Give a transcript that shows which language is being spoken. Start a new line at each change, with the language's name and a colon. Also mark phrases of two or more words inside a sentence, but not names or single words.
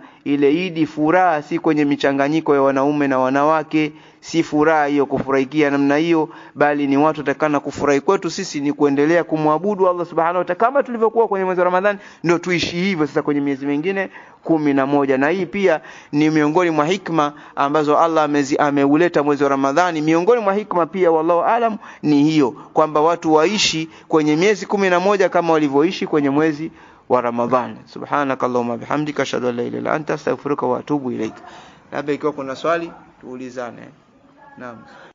Swahili: Ile Eid furaha si kwenye michanganyiko ya wanaume na wanawake, si furaha hiyo kufurahikia namna hiyo, bali ni watu takana kufurahi kwetu sisi ni kuendelea kumwabudu Allah
Arabic: سبحانه وتعالى
Swahili: kama tulivyokuwa kwenye mwezi wa Ramadhani, ndio tuishi hivyo sasa kwenye miezi mingine 11. Na hii pia ni miongoni mwa hikma ambazo Allah ameuleta mwezi wa Ramadhani. Miongoni mwa hikma pia
Arabic: والله أعلم
Swahili: ni hiyo, kwamba watu waishi kwenye miezi 11 kama walivyoishi kwenye mwezi wa Ramadhani.
Arabic: سبحانك اللهم وبحمدك أشهد أن لا إله إلا أنت أستغفرك وأتوب إليك.
Swahili: Labda ikiwa kuna swali tuulizane. Naam.